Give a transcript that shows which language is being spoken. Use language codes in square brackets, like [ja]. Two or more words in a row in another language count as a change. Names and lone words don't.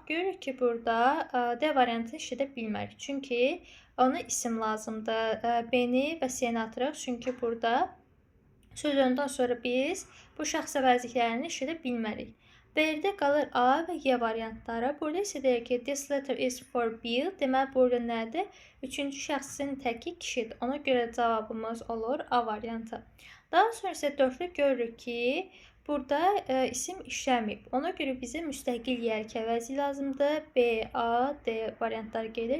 [az] Görürük ki, burada D variantını işlədə bilmərik. Çünki ona isim lazımdır. B-ni və C-ni atırıq. Çünki burada sözündən sonra biz bu şəxs əvəzliklərini işlədə bilmərik. B-də qalır A və Y variantları. Burada isə deyək ki, [en] this letter is for Bill. [az] Deməli, burada nədir? Üçüncü şəxsin təki kişidir. Ona görə cavabımız olur A variantı. Daha sonra isə dördlü görürük ki, burada isim işləməyib. Ona görə bizə müstəqil yərik əvəzi lazımdır. B, A, D variantları gedir.